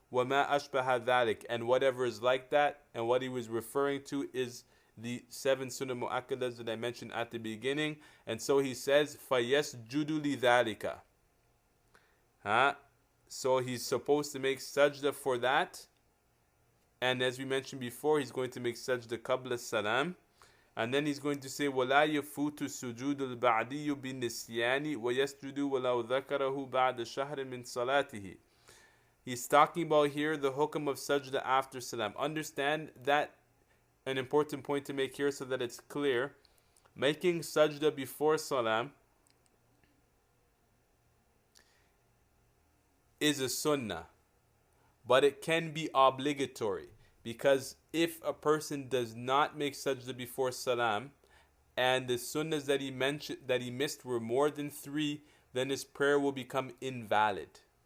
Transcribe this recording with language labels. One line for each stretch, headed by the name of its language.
Arabic: وَمَا أَشْبَهَ ذَلِكَ,
English: and whatever is like that. And what he was referring to is the 7 sunnah mu'akkadas that I mentioned at the beginning. And so he says
Arabic: فَيَسْجُدُ لِذَلِكَ,
English: so he's supposed to make sajda for that, And as we mentioned before, he's going to make sajda qabla salam. And then he's going to say,
Arabic: وَلَا يَفُوتُ السُّجُودُ الْبَعْدِيُّ بِالنِّسْيَانِ وَيَسْجُدُ وَلَوْ ذَكَرَهُ بَعْدَ شَهْرٍ مِّن صَلَاتِهِ.
English: He's talking about here the hukm of sajda after salam. Understand that an important point to make here so that it's clear. Making sajda before salam is a sunnah, but it can be obligatory, because if a person does not make sajda before salam and the sunnahs that he missed were more than 3, then his prayer will become invalid.